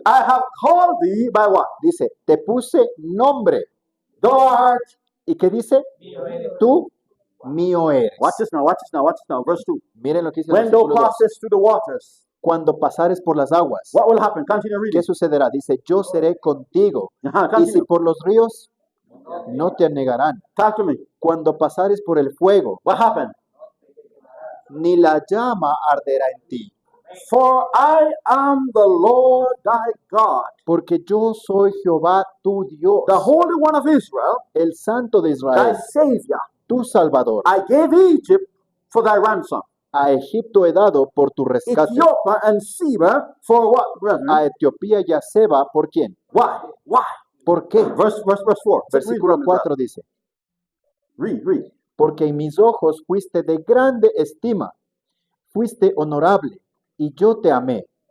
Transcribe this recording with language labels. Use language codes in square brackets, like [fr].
[en] I have called thee by what? [es] Dice, te puse nombre. [en] Thou art. [es] ¿Y qué dice? Tú mío eres. [en] Watch this now, watch this now, watch this now. Verse 2. [es] Miren lo que dice el [en] When thou [es] versículo 2. [en] passest through the waters, [es] Cuando pasares por las aguas, [en] what will happen? Continue reading. [es] ¿qué sucederá? Dice, yo seré contigo. Y si [en] Continue. [es] por los ríos, no te anegarán. [en] Talk to me. [es] Cuando pasares por el fuego, [en] What happened? [es] ni la llama arderá en ti. [en] For I am the Lord thy God, [es] Porque yo soy Jehová tu Dios, [en] the Holy One of Israel, [es] el Santo de [en] thy [es] Israel, [en] Savior. [es] tu Salvador. [en] I gave Egypt for thy ransom. [es] A Egipto he dado por tu rescate. [en] Ethiopia and Seba for what, brethren? [es] A Etiopía y a Seba, ¿por quién? [en] Why? Why? [es] ¿Por qué? [en] Verse 4. [es] Versículo 4 dice, [en] Read. [es] porque en mis ojos fuiste de grande estima, fuiste honorable, y yo te amé.